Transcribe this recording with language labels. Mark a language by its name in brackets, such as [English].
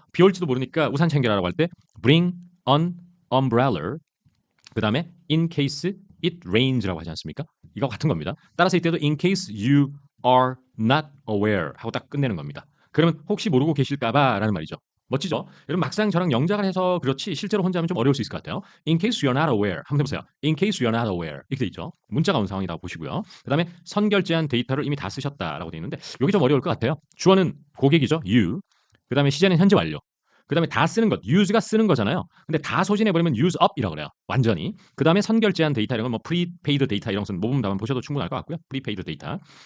[Korean] 비 올지도 모르니까 우산 챙겨라라고 할 때 [English] bring an umbrella. [Korean] 그다음에 [English] in case it rains라고 하지 않습니까? [Korean] 이거 같은 겁니다. 따라서 이때도 [English] in case you are not aware [Korean] 하고 딱 끝내는 겁니다. 그러면 혹시 모르고 계실까봐 라는 말이죠. 멋지죠? 여러분 막상 저랑 영작을 해서 그렇지 실제로 혼자 하면 좀 어려울 수 있을 것 같아요. [English] In case you are not aware 한번 해보세요. In case you are not aware 이렇게 돼 있죠. [Korean] 문자가 온 상황이라고 보시고요. 그 다음에 선결제한 데이터를 이미 다 쓰셨다라고 돼 있는데 여기 좀 어려울 것 같아요. 주어는 고객이죠. you. 그 다음에 시제는 현재 완료. 그 다음에 다 쓰는 것, use가 쓰는 거잖아요. 근데 다 소진해버리면 use up이라고 그래요. 완전히. 그 다음에 선결제한 데이터 이런 건 뭐 prepaid 데이터 이런 것은 모범 답안 보셔도 충분할 것 같고요. prepaid 데이터.